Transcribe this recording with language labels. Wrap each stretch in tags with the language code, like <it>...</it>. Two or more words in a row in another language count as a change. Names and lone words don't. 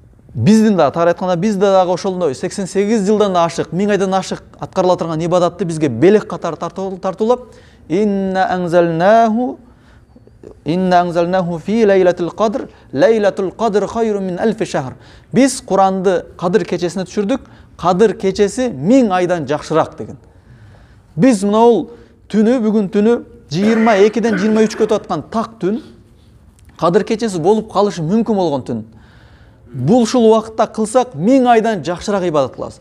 <ky>биздин да тагыраак айтканда бизде дагы ошондой 88 жылдан да ашык, 1000 айдан ашык аткарыла турган ибадатты бизге белек катары тартуулап,</ky> <ar>إنا أنزلناه في ليلة القدر، ليلة القدر خير من ألف شهر.</ar> <ky>Биз Куранды Кадыр кечесине түшүрдүк, Кадыр кечеси 1000 айдан жакшыраак деген. Биз мына түнү, бүгүн түнү 22ден 23гө өтүп аткан так түн, Кадыр кечеси болуп калышы мүмкүн болгон түн. Бул ушул убакытта кылсак 1000 айдан жакшыраак ибадат кылабыз.</ky>